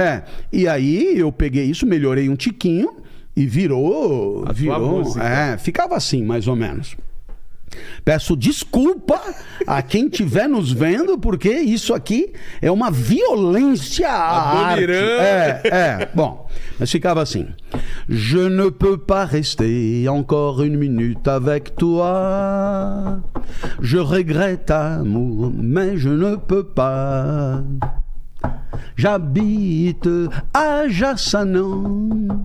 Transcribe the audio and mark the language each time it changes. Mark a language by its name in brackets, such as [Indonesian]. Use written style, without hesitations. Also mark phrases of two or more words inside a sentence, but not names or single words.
[Portuguese] E aí eu peguei isso, melhorei um tiquinho e virou. Ficava assim, mais ou menos. Peço desculpa a quem estiver nos vendo, porque isso aqui é uma violência à arte. Bom, mas ficava assim. [French] Je ne peux pas rester encore une minute avec toi. Je regrette amour, mais je ne peux pas. J'habite à Jassanan.